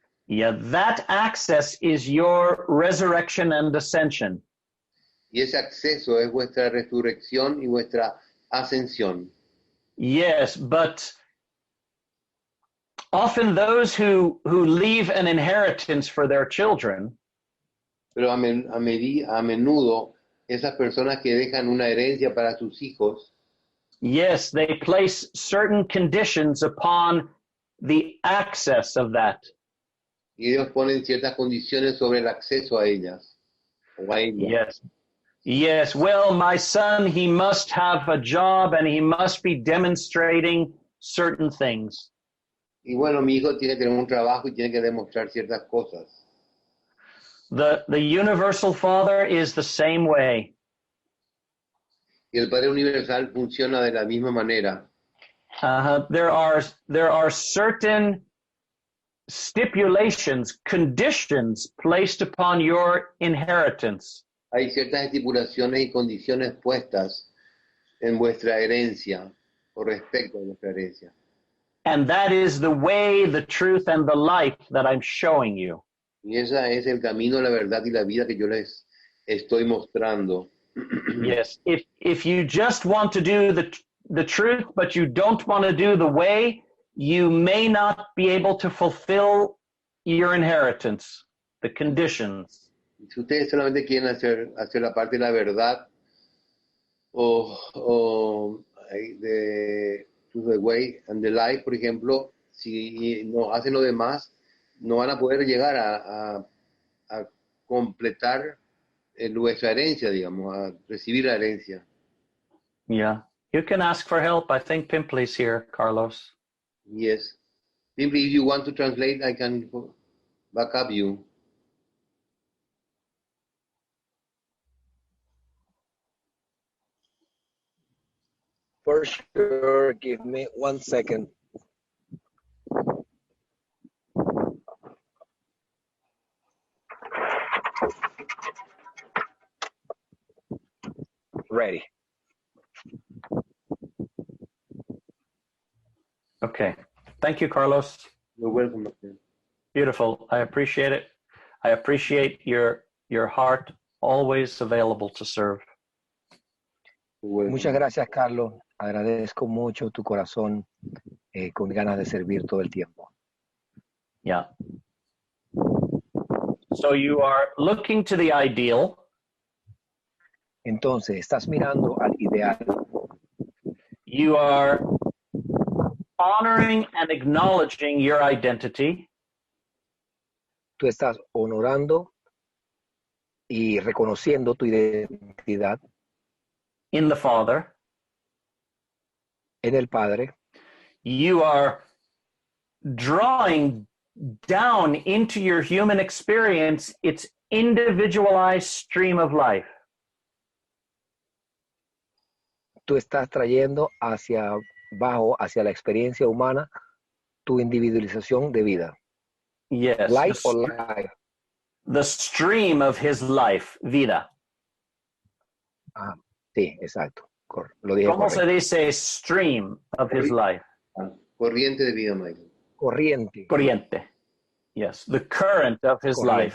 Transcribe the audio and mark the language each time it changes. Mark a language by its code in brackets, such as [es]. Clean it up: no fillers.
[en] Yeah, that access is your resurrection and ascension. [es] Y ese acceso es vuestra resurrección y vuestra ascensión. [en] Yes, but often those who leave an inheritance for their children, [es] Pero a menudo esas personas que dejan una herencia para sus hijos, [en] yes, they place certain conditions upon the access of that. [es] y ellos ponen ciertas condiciones sobre el acceso a ellas. O a ellas. [en] Yes. Yes, well, my son, he must have a job and he must be demonstrating certain things. [es] Y bueno, mi hijo tiene que tener un trabajo y tiene que demostrar ciertas cosas. [en] The universal Father is the same way. [es] Y el Padre Universal funciona de la misma manera. [en] There are certain stipulations, conditions placed upon your inheritance. [es] Hay ciertas estipulaciones y condiciones puestas en vuestra herencia o respecto a vuestra herencia. [en] And that is the way, the truth, and the life that I'm showing you. [es] Y ese es el camino, la verdad y la vida que yo les estoy mostrando. [en] Yes, if you just want to do the truth, but you don't want to do the way, you may not be able to fulfill your inheritance, the conditions. [es] Si ustedes solamente quieren hacer la parte de la verdad o de [en] to the way and the life, [es] por ejemplo, si no hacen lo demás, no van a poder llegar a completar nuestra herencia, digamos, a recibir la herencia. [en] Yeah, you can ask for help. I think Pimpley's here, Carlos. Yes. Simply, if you want to translate, I can back up you. For sure, give me 1 second. Ready. Okay. Thank you, Carlos. You're welcome. Okay. Beautiful. I appreciate it. I appreciate your heart, always available to serve. [es] Muchas gracias, Carlos. Agradezco mucho tu corazón con ganas de servir todo el tiempo. [en] Yeah. So you are looking to the ideal. [es] Entonces, estás mirando al ideal. [en] You are honoring and acknowledging your identity. [es] Tú estás honorando y reconociendo tu identidad [en] In the Father. [es] en el Padre. [en] You are drawing down into your human experience its individualized stream of life. [es] Tú estás trayendo hacia la experiencia humana, tu individualización de vida. [en] Yes. Life or life. The stream of his life, vida. [es] Ah, sí, exacto. Lo dije ¿Cómo se correcto. dice [en] stream of his life? [es] Corriente de vida, Michael. Corriente. Corriente. [en] Yes, the current of his life,